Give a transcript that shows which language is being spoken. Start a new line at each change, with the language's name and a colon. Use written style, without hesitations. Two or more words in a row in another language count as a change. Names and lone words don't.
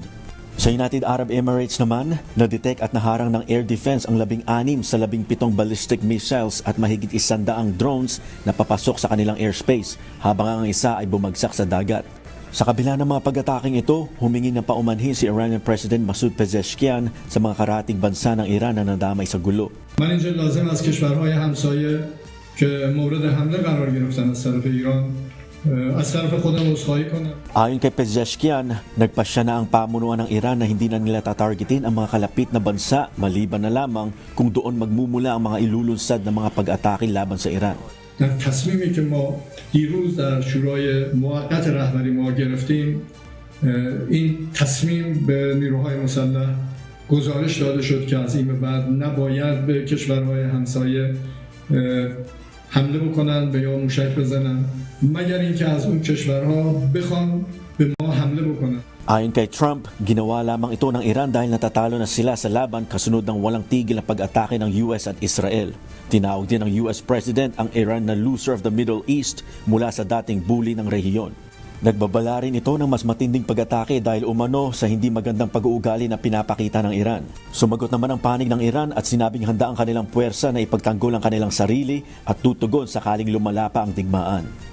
Filipino: Sa United Arab Emirates naman, na-detect at naharang ng
English: air defense
Filipino: ang 16 sa 17
English: ballistic missiles
Filipino: at mahigit 100 drones na papasok sa kanilang airspace, habang ang isa ay bumagsak sa dagat. Sa kabila ng mga pag-ataking ito, humingi ng paumanhin si
English: Iranian President
Filipino: Masoud Pezeshkian sa mga karating bansa ng Iran na nadamay sa gulo.
Persian: من اینجا لازم از کشورهای همسایه که مورد حمله قرار گرفتن از طرف ایران از طرف خودم عذرخواهی کنم.
Filipino: Ayon kay Pezeshkian, nagpasya na ang pamunuan ng Iran na hindi na nila tatargetin ang mga kalapit na bansa maliban na lamang kung doon magmumula ang mga ilulunsad na mga pag-atake laban sa Iran.
Persian: در تصمیمی که ما دیروز در شورای موقت رهبری ما گرفتیم این تصمیم به نیروهای مسلح گزارش داده شد که از این به بعد نباید به کشورهای همسایه حمله بکنن به یا موشک بزنن مگر اینکه از اون کشورها بخوان به ما حمله بکنن.
Filipino: Ayon kay Trump, ginawa lamang ito ng Iran dahil natatalo na sila sa laban kasunod ng walang tigil na pag-atake ng US at Israel. Tinawag din ng
English: US President
Filipino: ang Iran na
English: loser of the Middle East
Filipino: mula sa dating bully ng rehiyon. Nagbabala rin ito ng mas matinding pag-atake dahil umano sa hindi magandang pag-uugali na pinapakita ng Iran. Sumagot naman ang panig ng Iran at sinabing handa ang kanilang puwersa na ipagtanggol ang kanilang sarili at tutugon sakaling lumala pa ang digmaan.